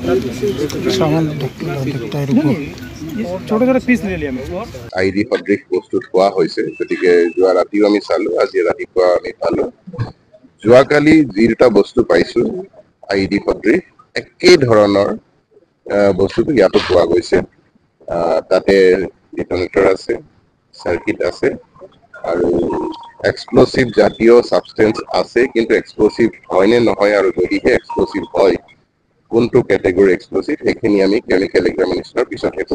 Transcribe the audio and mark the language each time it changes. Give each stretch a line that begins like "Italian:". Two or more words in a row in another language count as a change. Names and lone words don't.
Hindi: सामान देखता है रुको छोटे छोटे पीस ले लिया मैं
Assamese: আইডি সদৃশ বস্তু থোৱা হৈছে গতিকে যোৱা ৰাতিও আমি চালো আজি ৰাতিপুৱা আমি পালো যোৱাকালি যি দুটা বস্তু পাইছো আইডি সদৃশ একেই ধৰণৰ বস্তুটো ইয়াতো পোৱা গৈছে তাতে ডিটনেটৰ আছে সার্কিট আছে আৰু এক্সপ্লোসিভ জাতীয় সাবস্টেন্স আছে কিন্তু এক্সপ্লোসিভ হয় নে নহয় আৰু যদিহে এক্সপ্লোসিভ হয় কোনটো
English: category explosive
Assamese: সেইখিনি আমি
English: chemical examination
Assamese: পিছত হেতু